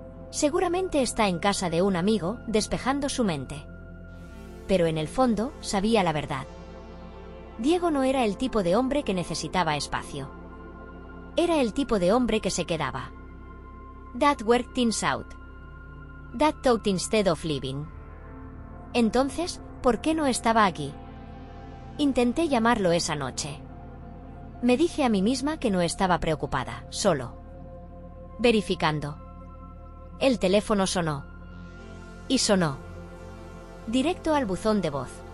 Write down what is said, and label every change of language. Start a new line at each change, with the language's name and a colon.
Spanish: Seguramente está en casa de un amigo, despejando su mente. Pero en el fondo, sabía la verdad. Diego no era el tipo de hombre que necesitaba espacio. Era el tipo de hombre que se quedaba.
English: That worked things out. That talked instead of living.
Spanish: Entonces, ¿por qué no estaba aquí? Intenté llamarlo esa noche. Me dije a mí misma que no estaba preocupada, solo verificando. El teléfono sonó. Y sonó. Directo al buzón de voz.